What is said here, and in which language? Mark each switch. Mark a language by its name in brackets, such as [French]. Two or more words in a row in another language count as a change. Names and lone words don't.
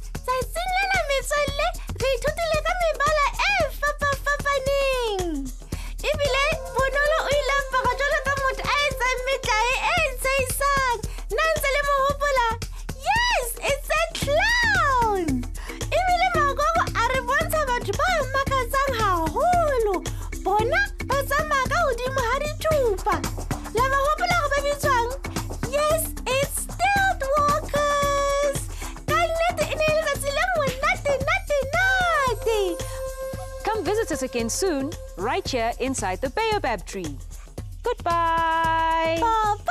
[English] Yes, it's a clown! [Southern Sotho] Ebile Magogo a re bontsha batho ba makatsang haholo. Bona ba tsamaya ka hodimo ha dithupa. La ba hopola go ba bitswang? [English] Yes, it's stilt walkers. [Southern Sotho] Ka nnete e ne e le letsatsi le monate. [English] come visit us again soon, right here inside the Baobab tree. Goodbye. Bye.